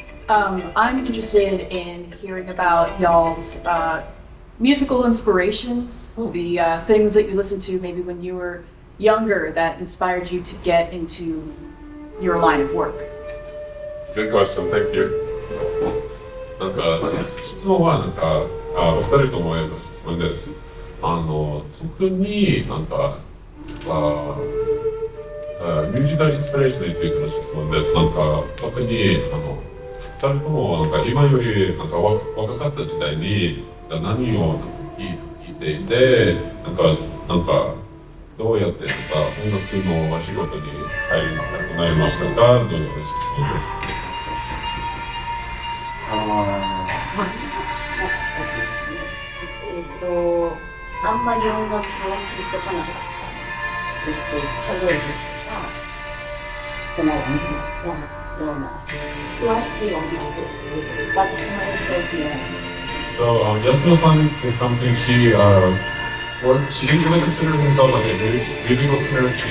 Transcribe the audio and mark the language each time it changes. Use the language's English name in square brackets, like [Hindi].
[English] I'm interested in hearing about y'all's musical inspirations, the things that you listened to maybe when you were younger that inspired you to get into your line of work. Good question, thank you. [Japanese] なんか質問はなんかお二人とも質問です。特になんかミュージカルインスピレーションについての質問です。なんか特に二人ともなんか今よりなんか若かった時代に何を聞いていてなんかどうやって音楽のお仕事に入りたくなりましたかという質問です。あんまり音楽を聴いてこなかった。例えば、このような詳しい音楽が決まるとですね。 [English] So Yasuno-san is something she didn't really consider herself like a musical listener.